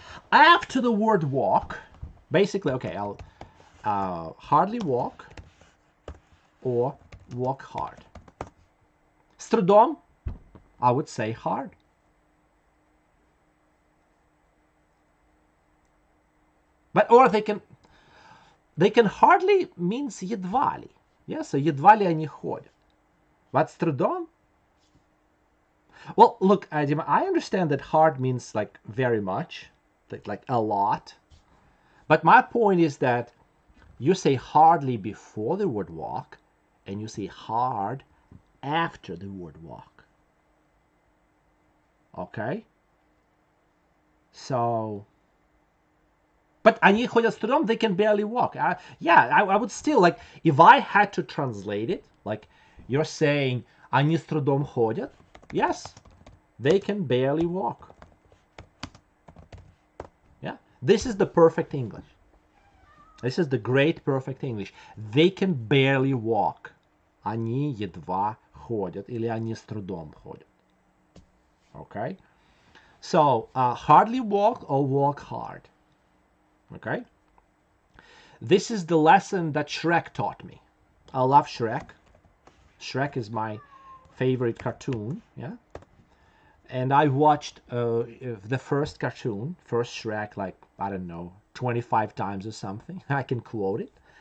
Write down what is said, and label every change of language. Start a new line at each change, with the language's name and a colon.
English: After the word walk, basically, okay, I'll hardly walk or walk hard.
Russian: С трудом,
English: I would say hard. But, or they can hardly means
Russian: едва ли.
English: Yeah, so
Russian: едва ли они ходят.
English: But
Russian: с трудом?
English: Well, look, Dima, I understand that hard means like very much, like a lot. But my point is that you say hardly before the word walk, and you say hard after the word walk. Okay? So, but
Russian: они ходят с трудом,
English: they can barely walk. I would still, like, if I had to translate it, like, you're saying,
Russian: они с трудом ходят,
English: yes, they can barely walk. Yeah, this is the perfect English. This is the great perfect English. They can barely walk.
Russian: Они едва ходят, или они с трудом ходят.
English: Okay? So, hardly walk or walk hard. Okay? This is the lesson that Shrek taught me. I love Shrek. Shrek is my favorite cartoon, yeah? And I watched the first cartoon, first Shrek, like, I don't know, 25 times or something. I can quote it.